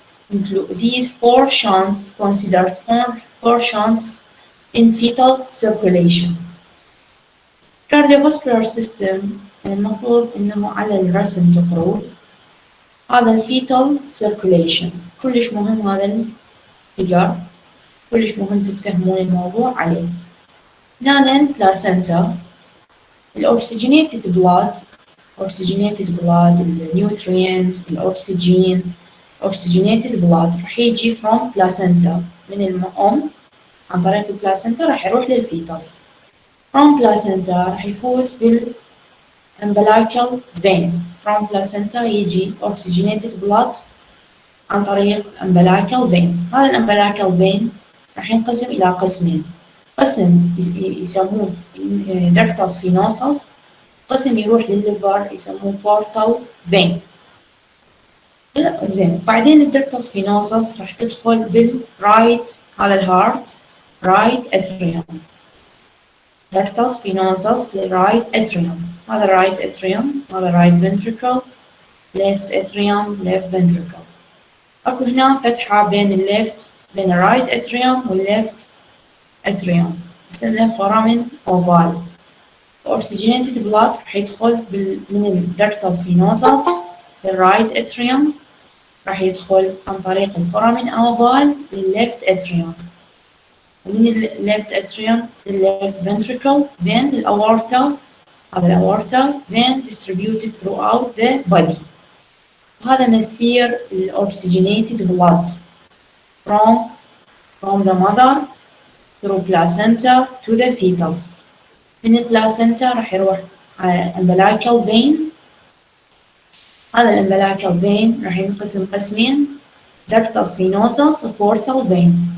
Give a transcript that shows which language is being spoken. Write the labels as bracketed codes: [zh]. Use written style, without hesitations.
[en] These 4 shunts considered 4 shunts in fetal circulation. [ar] Cardiovascular system المفروض انه على الرسم تقرون هذا الفيتال circulation. كلش مهم هذا الفيجر، كلش مهم تفتهمون الموضوع عليه. هنا البلاسنتا، الاكسجينيتد بلاد، النيوترينت، الاكسجين، oxygenated blood راح يجي [en] from placenta [ar] من الأم عن طريق البلاسنتا راح يروح للفيتس. [en] From placenta [ar] راح يفوت [en] umbilical vein. From placenta [ar] يجي [en] oxygenated blood [ar] عن طريق [en] umbilical vein. [ar] هذا umbilical vein راح ينقسم إلى قسمين. قسم يسموه ductus venosus، قسم يروح للليفر يسموه portal vein. زين بعدين الductus venosus راح تدخل بالرايت، هذا الهارت رايت اتريوم. ductus venosus للرايت اتريوم، هذا رايت اتريوم، هذا رايت ventricle، left اتريوم، left ventricle. اكو هنا فتحة بين الليفت، بين الرايت اتريوم والليفت اتريوم، اسمها foramen oval. oxygenated blood راح يدخل من الductus venosus للرايت اتريوم، راح يدخل عن طريق الفورامين اوفال للليفت اتريوم، ومن الليفت اتريوم للليفت ventricle، then للأورتا، هذا الأورتا [en] then distributed throughout the body. [ar] هذا مسير [en] oxygenated blood from the mother through placenta to the fetus. [ar] من البلاسنتا راح يروح على umbilical vein. هذا الumbilical vein راح ينقسم قسمين، ductus venosus و portal vein.